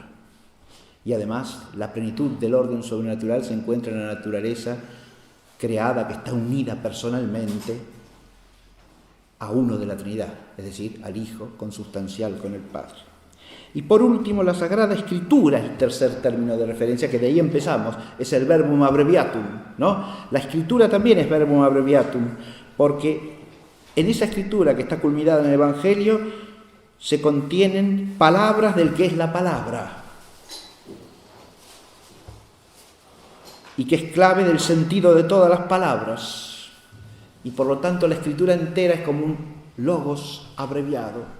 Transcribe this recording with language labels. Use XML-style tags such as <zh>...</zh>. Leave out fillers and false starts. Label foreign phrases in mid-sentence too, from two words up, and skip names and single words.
<es>Y además, la plenitud del orden sobrenatural se encuentra en la naturaleza creada que está unida personalmente a uno de la Trinidad, es decir, al Hijo consubstancial con el Padre. Y por último, la Sagrada Escritura, el tercer término de referencia, que de ahí empezamos, es el</es> <la>verbum abbreviatum,</la> <es>¿no? La Escritura también es</es> <la>verbum abbreviatum,</la> <es>porque en esa Escritura que está culminada en el Evangelio se contienen palabras del que es la palabra, y que es clave del sentido de todas las palabras. Y por lo tanto la Escritura entera es como un logos abreviado.</es>